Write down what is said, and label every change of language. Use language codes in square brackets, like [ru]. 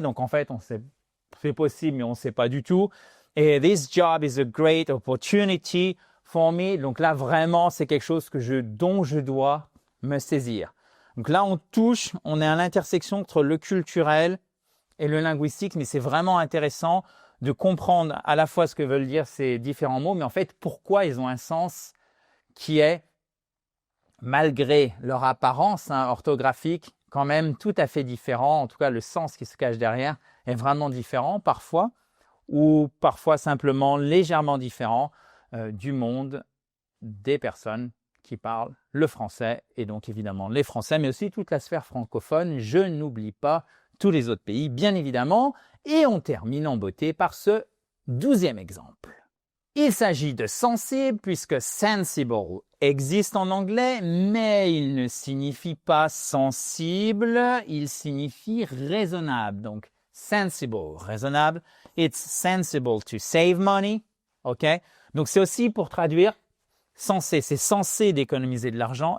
[fr] Donc, en fait, on sait, c'est possible, mais on ne sait pas du tout. [en] Et this job is a great opportunity for me. [fr] Donc là, vraiment, c'est quelque chose dont je dois me saisir. Donc là, on est à l'intersection entre le culturel et le linguistique, mais c'est vraiment intéressant de comprendre à la fois ce que veulent dire ces différents mots, mais en fait, pourquoi ils ont un sens qui est, malgré leur apparence orthographique, quand même tout à fait différent. En tout cas, le sens qui se cache derrière est vraiment différent parfois, ou parfois simplement légèrement différent du monde des personnes qui parlent le français, et donc évidemment les Français, mais aussi toute la sphère francophone. Je n'oublie pas tous les autres pays, bien évidemment. Et on termine en beauté par ce 12e exemple. Il s'agit de sensible, puisque sensible existe en anglais, mais il ne signifie pas sensible, il signifie raisonnable. Donc, sensible, raisonnable. [en] It's sensible to save money. OK? [fr] Donc, c'est aussi pour traduire c'est censé d'économiser de l'argent.